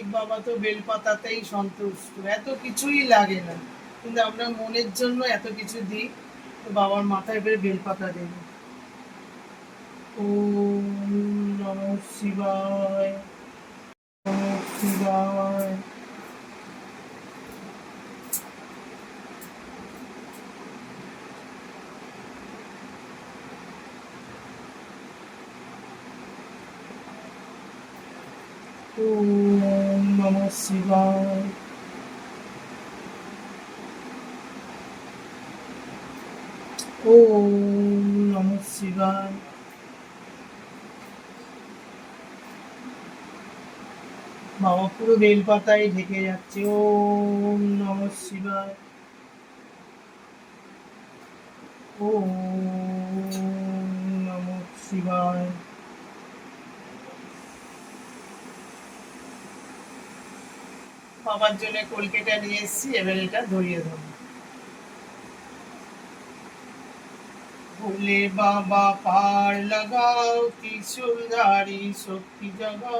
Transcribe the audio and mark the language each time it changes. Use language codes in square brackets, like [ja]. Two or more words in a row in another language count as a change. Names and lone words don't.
[bn] বাবা তো বেলপাতাতেই সন্তুষ্ট, এত কিছুই লাগে না, কিন্তু আমরা মনের জন্য এত কিছু দিই। তো বাবার মাথায় করে বেলপাতা দেব। [sa] ওম নমঃ শিবায়, নমঃ শিবায়। ওম নমঃ শিবায়। ওম নমঃ শিবায়। [bn] বাবা পুরো বেলপাতায় ঢেকে যাচ্ছে। [sa] ওম নমঃ শিবায়। ওম নমঃ শিবায়। [bn] বাবার জন্য কলকেটা নিয়ে এসেছি, এবার এটা ধরিয়ে দেবো। [hi] भोले बाबा पार लगाओ, त्रिशूलधारी शक्ति जगाओ।